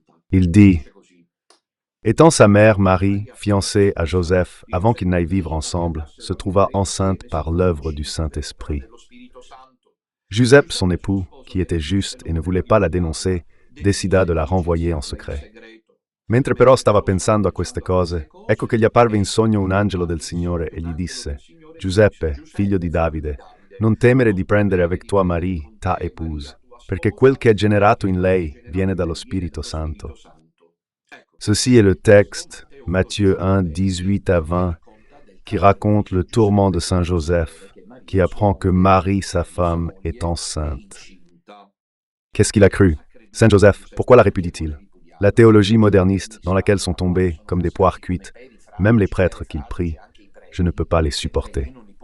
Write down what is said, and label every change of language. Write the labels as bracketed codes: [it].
[fr] Il dit « Étant sa mère, Marie, fiancée à Joseph, avant qu'ils n'aillent vivre ensemble, se trouva enceinte par l'œuvre du Saint-Esprit. Giuseppe, son époux, qui était juste et ne voulait pas la dénoncer, décida de la renvoyer en secret. [it] Mentre però stava pensando a queste cose, ecco che gli apparve in sogno un angelo del Signore e gli disse: Giuseppe, figlio di Davide, non temere di prendere [fr] avec toi Marie, ta épouse, [it] perché quel che è generato in lei viene dallo Spirito Santo. [fr] Ceci est le texte, Matthieu 1, 18 à 20, qui raconte le tourment de Saint Joseph, qui apprend que Marie, sa femme, est enceinte. Qu'est-ce qu'il a cru? Saint Joseph, pourquoi la répudie-t-il? La théologie moderniste, dans laquelle sont tombés, comme des poires cuites, même les prêtres qu'il prie, je ne peux pas les supporter.